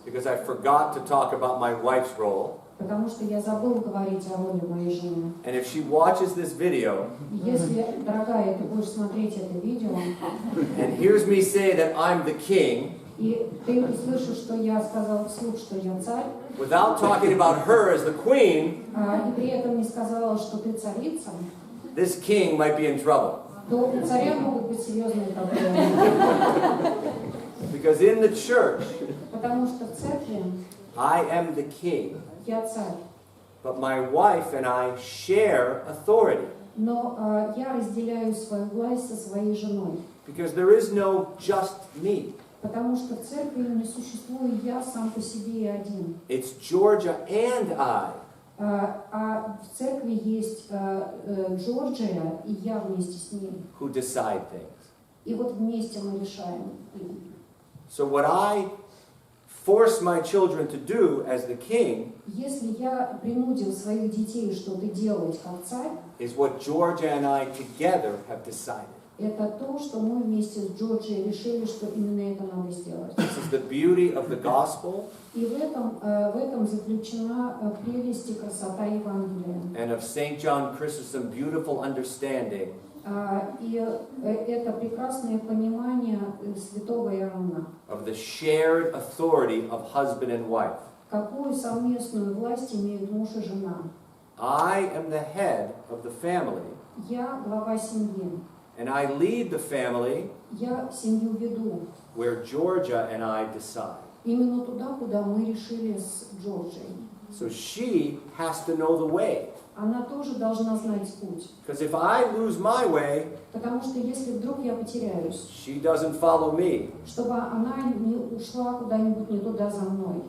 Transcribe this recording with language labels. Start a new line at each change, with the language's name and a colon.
English: Because I forgot to talk about my wife's role.
Russian: Потому что я забыл говорить о роли моей жены.
English: And if she watches this video,
Russian: Если, дорогая, ты будешь смотреть это видео,
English: and hears me say that I'm the king,
Russian: и ты услышишь, что я сказал вслух, что я царь,
English: without talking about her as the queen,
Russian: и при этом не сказала, что ты царица,
English: this king might be in trouble.
Russian: то у царя могут быть серьезные проблемы.
English: Because in the church,
Russian: Потому что в церкви
English: I am the king,
Russian: я царь,
English: but my wife and I share authority.
Russian: но я разделяю свою власть со своей женой.
English: Because there is no just me.
Russian: Потому что в церкви не существую я сам по себе и один.
English: It's Georgia and I.
Russian: А в церкви есть Джорджия и я вместе с ней.
English: Who decide things.
Russian: И вот вместе мы решаем.
English: So what I force my children to do as the king
Russian: Если я принудил своих детей что-то делать как царь,
English: is what Georgia and I together have decided.
Russian: это то, что мы вместе с Джорджией решили, что именно это надо сделать.
English: This is the beauty of the gospel
Russian: И в этом заключена прелесть и красота Евангелия.
English: and of St. John Chrysostom's beautiful understanding
Russian: И это прекрасное понимание святого Иоанна.
English: of the shared authority of husband and wife.
Russian: Какую совместную власть имеют муж и жена?
English: I am the head of the family,
Russian: Я глава семьи.
English: and I lead the family
Russian: Я семью веду.
English: where Georgia and I decide.
Russian: Именно туда, куда мы решили с Джорджией.
English: So she has to know the way.
Russian: Она тоже должна знать путь.
English: Because if I lose my way,
Russian: Потому что если вдруг я потеряюсь,
English: she doesn't follow me.
Russian: чтобы она не ушла куда-нибудь не туда за мной,